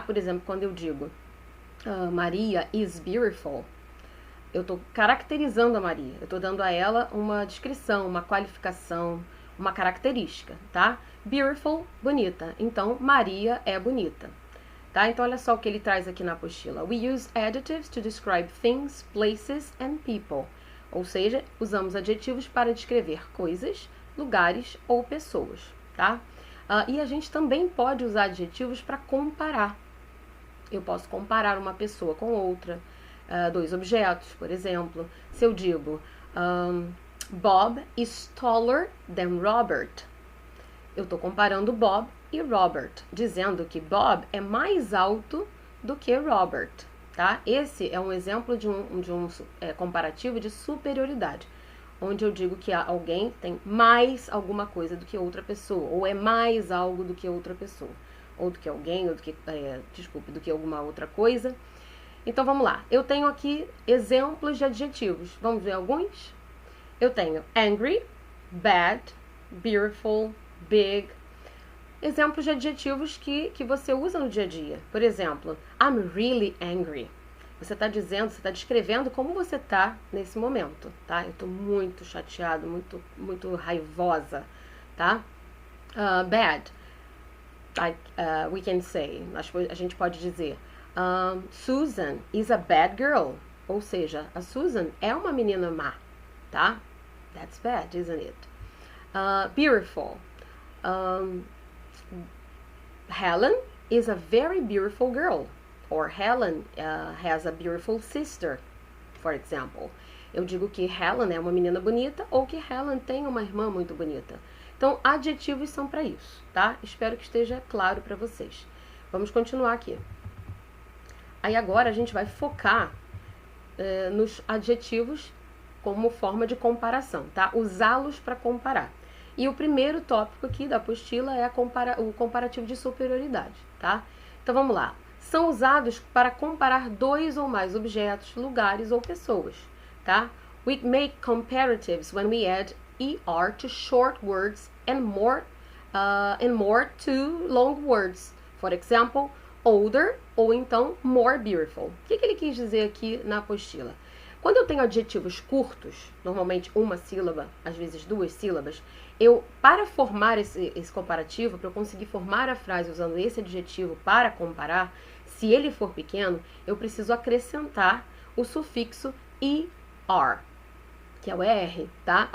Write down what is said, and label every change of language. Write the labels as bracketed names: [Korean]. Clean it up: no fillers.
[Portuguese] Por exemplo, quando eu digo [English] Maria is beautiful, [Portuguese] eu estou caracterizando a Maria, eu estou dando a ela uma descrição, uma qualificação, uma característica, tá? Beautiful, bonita. Então, Maria é bonita, tá? Então, olha só o que ele traz aqui na apostila. [English] We use adjectives to describe things, places and people. [Portuguese] Ou seja, usamos adjetivos para descrever coisas, lugares ou pessoas, tá? E a gente também pode usar adjetivos para comparar. Eu posso comparar uma pessoa com outra, dois objetos, por exemplo. Se eu digo [English] Bob is taller than Robert, [Portuguese] eu estou comparando Bob e Robert, dizendo que Bob é mais alto do que Robert. Tá? Esse é um exemplo de um comparativo de superioridade, onde eu digo que alguém tem mais alguma coisa do que outra pessoa, ou é mais algo do que outra pessoa, ou do que alguém, ou do que alguma outra coisa. Então vamos lá, eu tenho aqui exemplos de adjetivos, vamos ver alguns? Eu tenho angry, bad, beautiful, big. Exemplos de adjetivos que você usa no dia a dia. Por exemplo, [English] I'm really angry. [Portuguese] Você está descrevendo como você está nesse momento, tá? Eu estou muito chateado, muito raivosa, tá? Bad. [English] We can say, [Portuguese] a gente pode dizer, [English] Susan is a bad girl. [Portuguese] Ou seja, a Susan é uma menina má, tá? [English] That's bad, isn't it? Beautiful. Helen is a very beautiful girl. Or Helen has a beautiful sister, for example. [Portuguese] Eu digo que Helen é uma menina bonita ou que Helen tem uma irmã muito bonita. Então, adjetivos são para isso, tá? Espero que esteja claro para vocês. Vamos continuar aqui. Aí agora a gente vai focar nos adjetivos como forma de comparação, tá? Usá-los para comparar. E o primeiro tópico aqui da apostila é o comparativo de superioridade, tá? Então vamos lá. São usados para comparar dois ou mais objetos, lugares ou pessoas, tá? [English] We make comparatives when we add er to short words and more to long words. For example, older [Portuguese] ou então [English] more beautiful. [Portuguese] O que ele quis dizer aqui na apostila? Quando eu tenho adjetivos curtos, normalmente uma sílaba, às vezes duas sílabas, para formar esse comparativo, para eu conseguir formar a frase usando esse adjetivo para comparar, se ele for pequeno, eu preciso acrescentar o sufixo er, que é o er, tá?